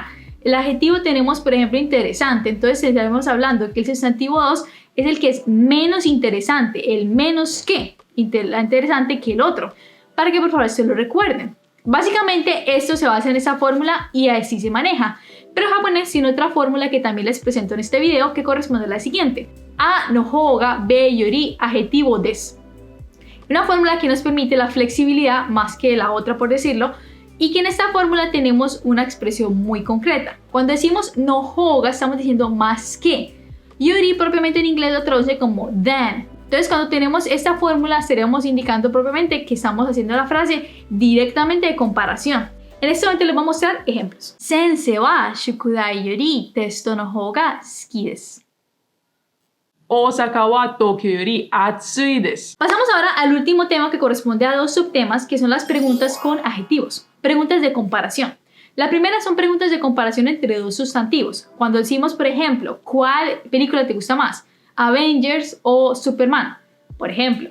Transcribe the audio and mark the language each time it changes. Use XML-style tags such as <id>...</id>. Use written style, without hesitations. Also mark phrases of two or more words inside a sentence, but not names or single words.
<es>El adjetivo tenemos, por ejemplo, interesante, entonces estaremos hablando que el sustantivo 2 es el que es menos interesante, el menos que interesante que el otro, para que por favor se lo recuerden. Básicamente esto se basa en esa fórmula y así se maneja. Pero en japonés tiene otra fórmula que también les presento en este video, que corresponde a la siguiente: a</es> <ja>のほうが</ja> <es>be yori adjetivo desu. Una fórmula que nos permite la flexibilidad más que la otra, por decirlo, y que en esta fórmula tenemos una expresión muy concreta. Cuando decimos</es> <ja>のほうが,</ja> <es>estamos diciendo más que. Yori propiamente en inglés lo traduce como than. Entonces, cuando tenemos esta fórmula, estaremos indicando propiamente que estamos haciendo la frase directamente de comparación. En este momento les voy a mostrar ejemplos.</es> <ja>先生は宿題よりテストのほうが好きです. 大阪は東京より暑いです.</ja> <es>Pasamos ahora al último tema, que corresponde a dos subtemas, que son las preguntas con adjetivos. Preguntas de comparación. La primera son preguntas de comparación entre dos sustantivos. Cuando decimos, por ejemplo, ¿cuál película te gusta más? Avengers o Superman, por ejemplo.</es>